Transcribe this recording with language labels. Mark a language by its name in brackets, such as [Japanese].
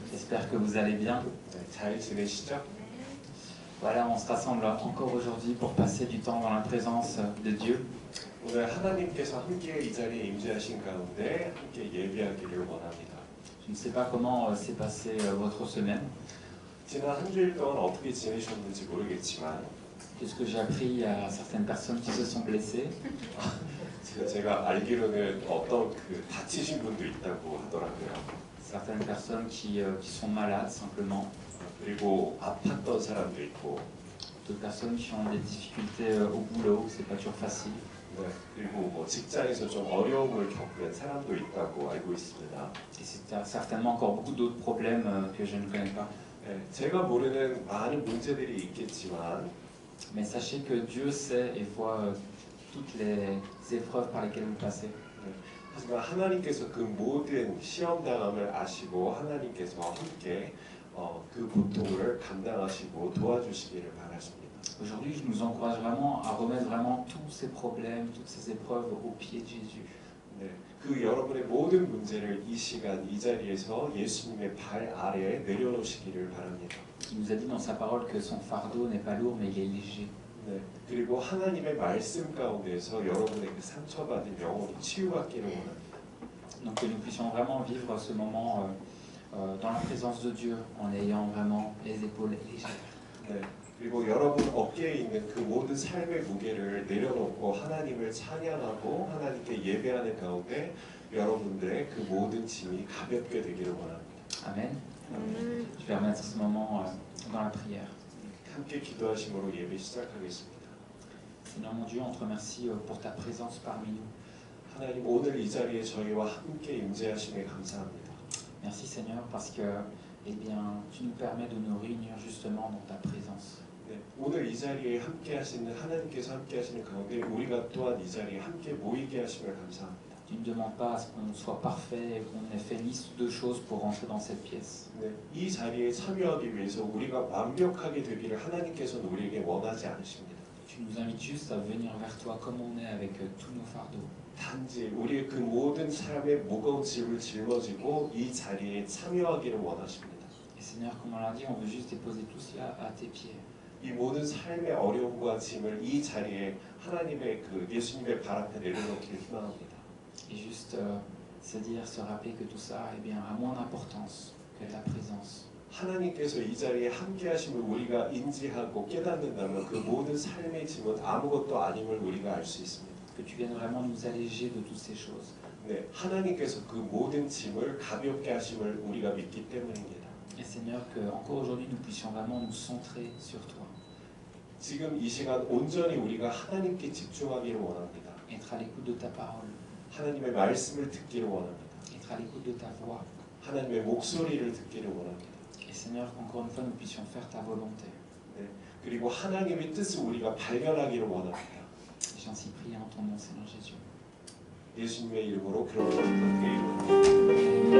[French] j'espère que vous allez bien. [Korean] 네, 잘 지내시죠? [French] Voilà, on se rassemble encore aujourd'hui pour passer du temps dans la présence de Dieu. [Korean] 오늘 하나님께서 함께 이 자리에 임재하신 가운데 함께 예배하기를 원합니다. [French] Je ne sais pas comment s'est passée votre semaine. [Korean] 지난 한 주일 동안 어떻게 지내셨는지 모르겠지만 [French] Qu'est-ce que j'ai appris à certaines personnes qui se sont blessées. [Korean] 제가 알기로는 어떤 다치신 분도 있다고 하더라고요. [French] Certaines personnes qui sont malades simplement. [Korean] 그리고 아팠던 사람도 있고 [French] D'autres personnes qui ont des difficultés au boulot, c'est pas toujours facile. [Korean] 네, 그리고 뭐 직장에서 좀 어려움을 겪는 사람도 있다고 알고 있습니다. [French] Et c'est certainement encore beaucoup d'autres problèmes que je ne connais pas. [Korean] 네, 제가 모르는 많은 문제들이 있겠지만 [French] Mais sachez que Dieu sait et voit toutes les épreuves par lesquelles vous passez. [Korean] 하지만 하나님께서 그 모든 시험 당함을 아시고 하나님께서 함께 그 고통을 감당하시고 도와주시기를 바라십니다. [French] Aujourd'hui, je nous encourage vraiment à remettre vraiment tous ces problèmes, toutes ces épreuves au pied de Jésus. [Korean] 네, 그 여러분의 모든 문제를 이 시간 이 자리에서 예수님의 발 아래에 내려놓으시기를 바랍니다. [French] Il nous a dit dans sa parole que son fardeau n'est pas lourd, mais il est léger. [Korean] 네, 그리고 하나님의 말씀 가운데서 여러분의 그 상처받은 영혼이 치유받기를 원합니다. [French] Donc que nous puissions vraiment vivre ce moment dans la présence de Dieu, en ayant vraiment les épaules légères. [Korean] 네, 그리고 여러분 어깨에 있는 그 모든 삶의 무게를 내려놓고 하나님을 찬양하고 하나님께 예배하는 가운데 여러분들의 그 모든 짐이 가볍게 되기를 원합니다. [French] Amen. Je vais remettre ce moment dans la prière. [Korean] 함께 기도하심으로 예배 시작하겠습니다. [French] Seigneur mon Dieu, on te remercie pour ta présence parmi nous. [Korean] 하나님 오늘 이 자리에 저희와 함께 임재하심에 감사합니다. [French] Merci Seigneur parce que eh bien, tu nous permets de nous réunir justement dans ta présence. [Korean] 네, 오늘 이 자리에 함께 하시는 하나님께서 함께 하시는 가운데 우리가 또한 이 자리에 함께 모이게 하심을 감사합니다. [French] Tu ne demandes pas à ce qu'on soit parfait et qu'on ait fait liste de choses pour rentrer dans cette pièce. [Korean] 네, 이 자리에 참여하기 위해서 우리가 완벽하게 되기를 하나님께서는 우리에게 원하지 않으십니다. [French] Tu nous invites juste à venir vers toi comme on est avec tous nos fardeaux. [Korean] 단지 우리의 그 모든 삶의 무거운 짐을 짊어지고 이 자리에 참여하기를 원하십니다. [French] Et Seigneur, comme on l'a dit, on veut juste déposer tout cela à tes pieds. [Korean] 이 모든 삶의 어려움과 짐을 이 자리에 하나님의 그 예수님의 발 앞에 내려놓기를 희망합니다. [French] Et juste se dire, se rappeler que tout ça eh bien, a moins d'importance que ta présence. [Korean] 하나님께서 이 자리에 함께 하심을 우리가 인지하고 깨닫는다면 그 모든 삶의 짐은 아무것도 아님을 우리가 알 수 있습니다. [French] Que tu viennes vraiment nous alléger de toutes ces choses. [Korean] 네, 하나님께서 그 모든 짐을 가볍게 하심을 우리가 믿기 때문입니다. [French] Et Seigneur, que encore aujourd'hui nous puissions vraiment nous centrer sur toi. [Korean] 지금 이 시간 온전히 우리가 하나님께 집중하기를 원합니다. [French] Être à l'écoute de ta parole. [Korean] 하나님의 말씀을 듣기를 원합니다. [French] Être à l'écoute de ta voix. [Korean] 하나님의 목소리를 듣기를 원합니다. [French] Et Seigneur, qu'encore une fois nous puissions faire ta volonté. [Korean] 네, 그리고 하나님의 뜻을 우리가 발견하기를 원합니다. [French] Et j'en prie en ton nom, Seigneur Jésus. [Korean] 예수님의 이름으로 그런 기도드립니다.